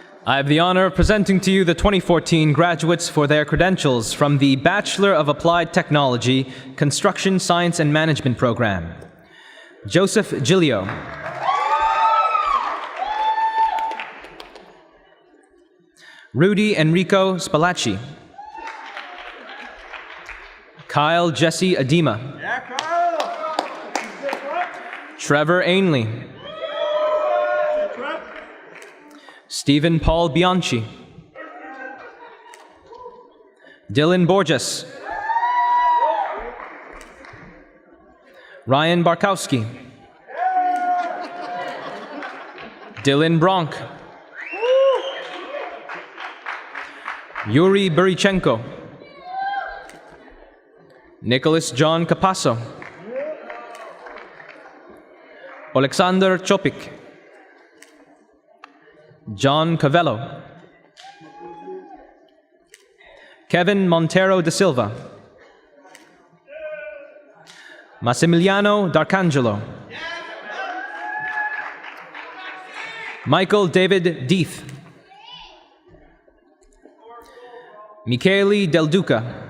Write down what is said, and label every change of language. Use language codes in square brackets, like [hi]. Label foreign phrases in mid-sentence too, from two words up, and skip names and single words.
[en] I have the honor of presenting to you the 2014 graduates for their credentials from the Bachelor of Applied Technology, Construction Science and Management program. Joseph Giglio. Rudy Enrico Spalacci. Kyle Jesse Adema. Trevor Ainley. Stephen Paul Bianchi. Dylan Borges. Ryan Barkowski. Dylan Bronk. Yuri Burichenko. Nicholas John Capasso. Alexander Chopik. John Cavello. Kevin Montero da Silva. Massimiliano D'Arcangelo. Michael David Deeth. Michele Del Duca.